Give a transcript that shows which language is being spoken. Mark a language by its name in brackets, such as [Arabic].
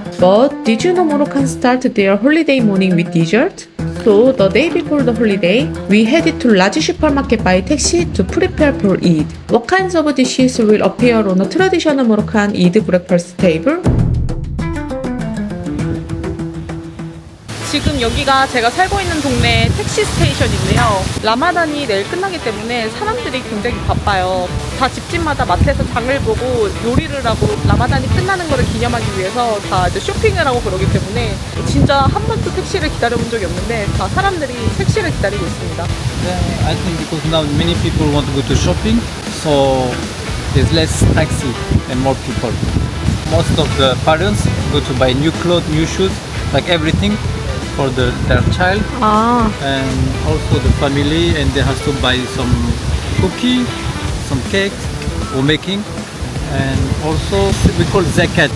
[English] But did you know Moroccans start their holiday morning with dessert? So the day before the holiday, we headed to large supermarket by taxi to prepare for Eid. What kinds of dishes will appear on a traditional Moroccan Eid breakfast table? [Korean] 지금 여기가 제가 살고 있는 동네 택시 스테이션인데요. 라마단이 내일 끝나기 때문에 사람들이 굉장히 바빠요. 다 집집마다 마트에서 장을 보고 요리를 하고 라마단이 끝나는 것을 기념하기 위해서 다 이제 쇼핑을 하고 그러기 때문에 진짜 한 번도 택시를 기다려본 적이 없는데 다 사람들이 택시를 기다리고 있습니다. [English] I think because now many people want to go to shopping, so there's less taxi and more people. Most of the parents go to buy new clothes, new shoes, like everything for their child, and also the family, and they have to buy some cookie, some cake for making, and also we call zakat.